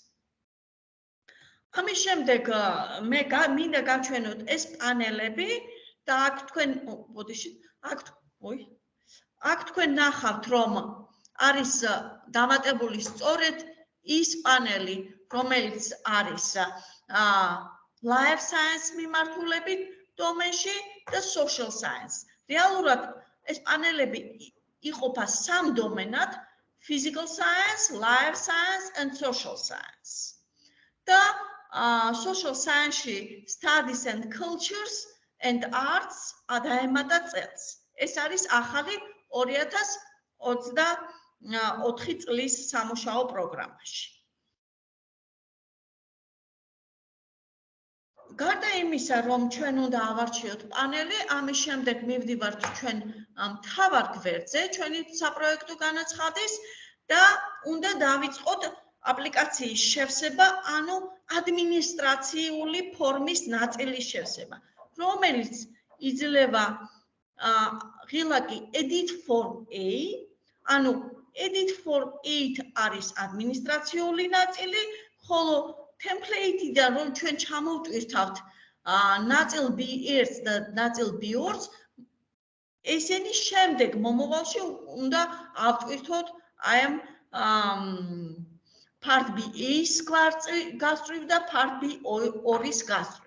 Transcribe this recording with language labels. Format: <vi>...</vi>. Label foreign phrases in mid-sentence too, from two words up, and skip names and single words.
<ka>ამის შემდეგ მე მინდა გავჩვენოთ ეს პანელები და აქ თქვენ ნახავთ, რომ არის დამატებული სწორედ ის პანელი, რომელიც არის</ka> <en>life science</en> <ka>მიმართულებით დომენში და</ka> <en>social science.</en> <ka>რეალურად ეს პანელები იყოფა 3 დომენად:</ka> <en>physical science, life science and social science.</en> <ka>და</ka> <en>social science-</en> <ka>ში</ka> <en>studies and cultures and arts</en> <ka>დაემატა წელს. ეს არის ახალი 2024 წლის სამუშაო პროგრამაში. გარდა იმისა, რომ ჩვენ უნდა ავარჩიოთ პანელი, ამის შემდეგ მივდივართ ჩვენ მთავარ გვერდზე, ჩვენი საპროექტო განაცხადის და უნდა დავიწყოთ აპლიკაციის შევსება, ანუ ადმინისტრაციული ფორმის ნაწილის შევსება, რომელიც იძლევა ღილაკი</ka> <en>edit form A,</en> <ka>ანუ</ka> <en>edit form A</en> <ka>არის ადმინისტრაციული ნაწილი, ხოლო template-დან რომ ჩვენ ჩამოვტვირთავთ ნაწილ B1-ს და ნაწილ B2-ს, ესენი შემდეგ მომავალში უნდა ავტვირთოთ აი ამ</ka> <en>part B-</en> <ka>ის გასწვრივ და</ka> <en>part B2-</en> <ka>ის გასწვრივ.</ka>